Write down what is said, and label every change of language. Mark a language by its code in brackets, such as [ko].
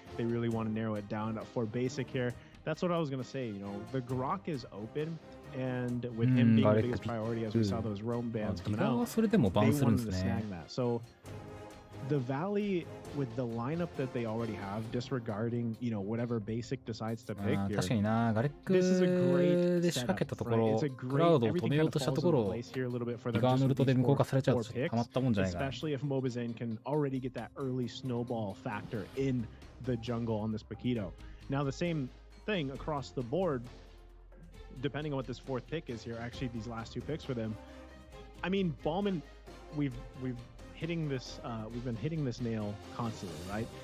[en] They really want to narrow it down for basic here. That's what I was going to say. You know, the Grok is open, and with him being the biggest priority, as we saw those roam bans coming out, they wanted to snag that. So the Valley, with the lineup that they already have, disregarding, you know, whatever basic decides to pick here, [ja] 確かにな、ガレックで仕掛けたところ、クラウドを止めようとしたところ、リガーヌルトで無効化されちゃうとたまったもんじゃないかな。 [en] especially if Mobazen can already get that early snowball factor in the jungle on this Paquito. Now the same thing across the board, depending on what this fourth pick is here, actually these last two picks for them. I mean, Ballman, we've been hitting this nail constantly, right?